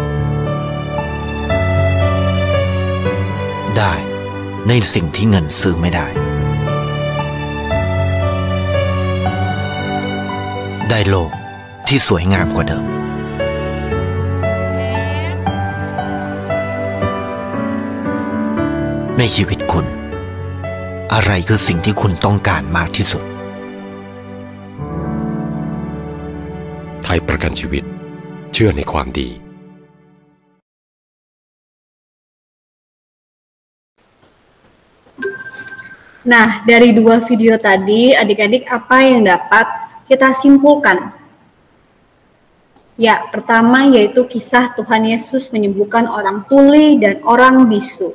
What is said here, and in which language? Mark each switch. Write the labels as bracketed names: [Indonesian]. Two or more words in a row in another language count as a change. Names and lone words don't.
[Thai] ได้ในสิ่งที่เงินซื้อไม่ได้ได้โลกที่สวยงามกว่าเดิมในชีวิตคุณอะไรคือสิ่งที่คุณต้องการมากที่สุด ไทยประกันชีวิตเชื่อในความดี [Indonesian] Nah, dari dua video tadi, adik-adik apa yang dapat kita simpulkan? Ya, pertama yaitu kisah Tuhan Yesus menyembuhkan orang tuli dan orang bisu.